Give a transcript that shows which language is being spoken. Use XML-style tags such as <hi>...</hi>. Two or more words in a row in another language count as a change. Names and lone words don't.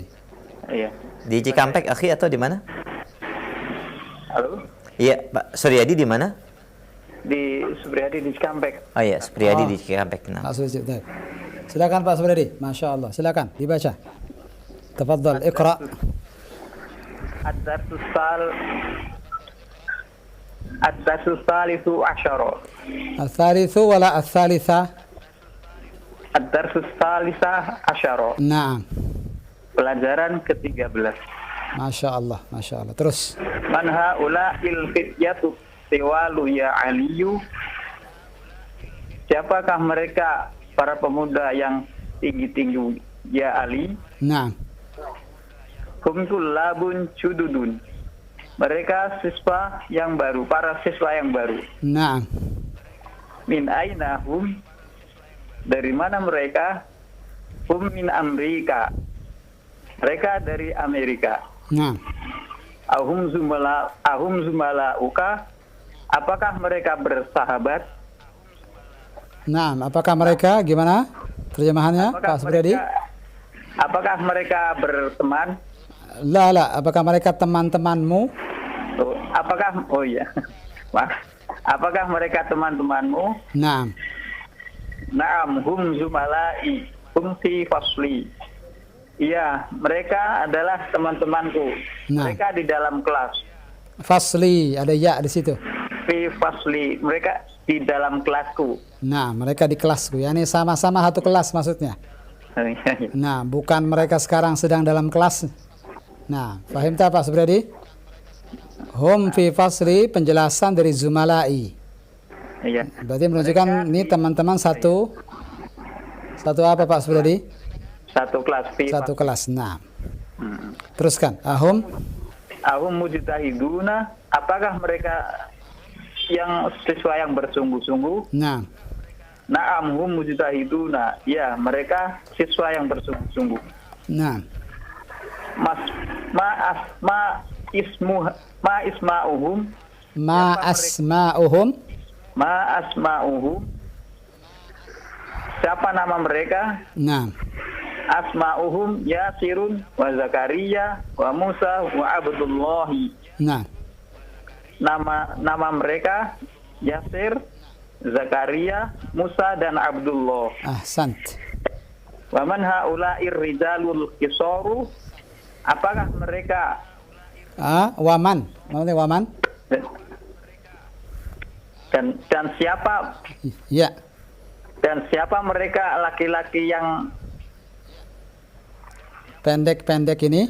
<id>Iya. Di Cikampek, akhi, atau di mana? Halo? Iya, Pak Suryadi di mana? Di Suryadi di Cikampek. Oh iya, Suryadi di Cikampek. Nah. Silakan Pak Suryadi.</id> <ar>ما شاء الله.</ar> <id>Silakan dibaca.</id> <ar>تفضل، اقرأ. الدرس الثالث عشر. الثالث ولا الثالثة? الدرس الثالث عشر. نعم.</ar> <id>Pelajaran ke-13.</id> <ar>ما شاء الله، ما شاء الله.</ar> <id>Terus.</id> <ar>من هؤلاء الفتية الطوال يا علي.</ar> <id>Siapakah mereka para pemuda yang tinggi-tinggi ya Ali?</id> <ar>نعم. هم طلاب جدد.</ar> <id>Mereka siswa yang baru, para siswa yang baru.</id> <ar>نعم. من أين هم?</ar> <id>Dari mana mereka?</id> <ar>هم من أمريكا.</ar> <id>Mereka dari Amerika.</id> <ar>نعم. أهم زملاؤك?</ar> <id>Apakah mereka bersahabat? Naam. Apakah mereka gimana? Terjemahannya Pak Suryadi? Apakah mereka berteman?</id> <ar>لا.</ar> <id>Apakah mereka teman-temanmu? Oh iya. Apakah mereka teman-temanmu?</id> <ar>نعم. نعم هم زملائي. هم في فصلي.</ar> <id>Iya, mereka adalah teman-temanku. Nah. Mereka di dalam kelas. Fasli, ada ya di situ.</id> <ar>في فصلي,</ar> <id>mereka di dalam kelasku. Nah, mereka di kelasku. Ya, ini sama-sama satu kelas maksudnya. Nah, bukan mereka sekarang sedang dalam kelas. Nah, paham tak Pak Subriyadi?</id> <ar>هم في فصلي,</ar> <id>penjelasan dari Zumalai. Iya. Berarti menunjukkan ini teman-teman satu apa Pak Subriyadi? Satu kelas. Fi Satu kelas. Nah, teruskan. Ahum mujtahiduna, apakah mereka yang siswa yang bersungguh-sungguh? Nah,</id> <ar>نعم هم مجتهدون.</ar> <id>Ya, mereka siswa yang bersungguh-sungguh. nah,</id> <ar>أسماؤهم. ما أسماؤهم. ما أسماؤهم.</ar> <id>Siapa nama mereka? Nah,</id> <ar>أسماؤهم ياسر وزكريا وموسى وعبد الله.</ar> <id>nah, Nama mereka Yasir, Zakaria, Musa dan Abdullah.</id> <ar>أحسنت. ومن هؤلاء الرجال القصار?</ar> <id>Apakah mereka Waman. Maksudnya waman? dan siapa Ya. mereka laki-laki yang Pendek-pendek ini</id>